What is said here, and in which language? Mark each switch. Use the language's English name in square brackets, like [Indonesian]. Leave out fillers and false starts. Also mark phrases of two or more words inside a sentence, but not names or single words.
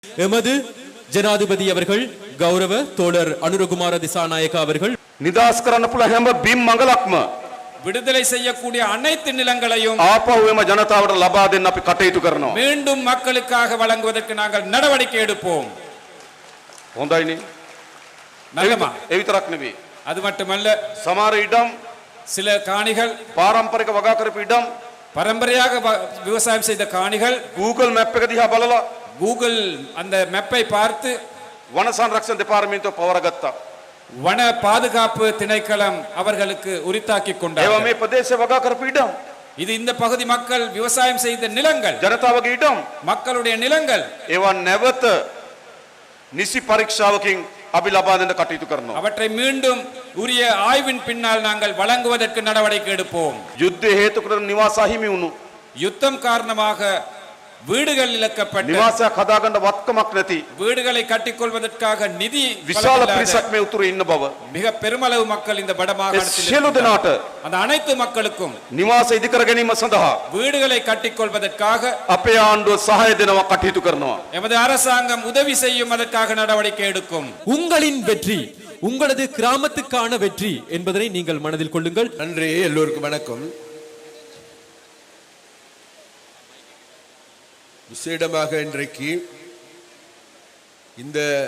[Tamil] எமது ஜனாதிபதி அவர்கள் கௌரவ தோழர் அனுரகுமார திசாநாயக்க அவர்கள் [Sinhala] නිදහස් කරන්න පුළුවන් හැම බිම් මඟලක්ම [Tamil] விடுதலை செய்யக்கூடிய அனைத்து நிலங்களையும் [Sinhala] ආපහු එම ජනතාවට ලබා දෙන්න අපි කටයුතු කරනවා. [Tamil] மீண்டும் மக்களுக்காக வழங்குவதற்கு நாங்கள் நடவடிக்கை எடுப்போம். [Sinhala] හොඳයිනේ. [Tamil] நல்லமா? [Sinhala] ඒ විතරක් නෙවෙයි. [Tamil] அது மட்டுமல்ல, [Sinhala] සමහර ඉඩම් [Tamil] சில காணிகள் [Sinhala] පාරම්පරික වගා කරපු ඉඩම් [Tamil] பரம்பரையாக விவசாயம் செய்த காணிகள் [Sinhala] Google map එක දිහා බලලා [Tamil] கூகுள் அந்த மேப்பை பார்த்து [Sinhala] වන සංරක්ෂණ දෙපාර්තමේන්තුව පවරගත්තා. [Tamil] வன பாதுகாப்பு திணைக்களம் அவர்களுக்கு உரித்தாக்கி [Sinhala] ඒවා [Tamil] கொண்டார்கள். [Sinhala] මේ ප්‍රදේශ වගා කරපු ඉඩම් [Tamil] இது இந்த பகுதி மக்கள் விவசாயம் செய்த நிலங்கள், [Sinhala] ජනතාවගේ ඉඩම් [Tamil] மக்களுடைய நிலங்கள். [Sinhala] ඒවා නැවත නිසි පරීක්ෂාවකින් අපි ලබා දෙන්න කටයුතු කරනවා. [Tamil] அவற்றை மீண்டும் உரிய ஆய்வின் பின்னால் நாங்கள் வழங்குவதற்கு நடவடிக்கை எடுப்போம். [Sinhala] යුද්ධය හේතු කරගෙන නිවාස අහිමි වුණු [Tamil] யுத்தம் காரணமாக வீடுகள் இழக்கப்பட்ட, [Sinhala] නිවාසයක් හදාගන්න වත්කමක් නැති [Tamil] வீடுகளை கட்டிக்கொள்வதற்காக நிதி [Sinhala] විශාල [Tamil] வழங்கலாத [Sinhala] පිරිසක් මේ උතුරේ ඉන්න බව [Tamil] மிக பெருமளவு மக்கள் இந்த [Sinhala] ඒ [Tamil] வடமாகாணத்தில் [Sinhala] සියලු [Tamil] இருக்கின்றார்கள். [Sinhala] දෙනාට [Tamil] அந்த அனைத்து மக்களுக்கும் [Sinhala] නිවාස ඉදිකර ගැනීම සඳහා [Tamil] வீடுகளை கட்டிக்கொள்வதற்காக [Sinhala] අපේ ආණ්ඩුව සහාය දෙනවා කටයුතු කරනවා. [Tamil] எமது அரசாங்கம் உதவி செய்யும், அதற்காக நடவடிக்கை எடுக்கும். உங்களின் வெற்றி உங்களது கிராமத்துக்கான வெற்றி என்பதனை நீங்கள் மனதில் கொள்ளுங்கள். நன்றி. எல்லோருக்கும் வணக்கம். விசேடமாக இன்றைக்கு இந்த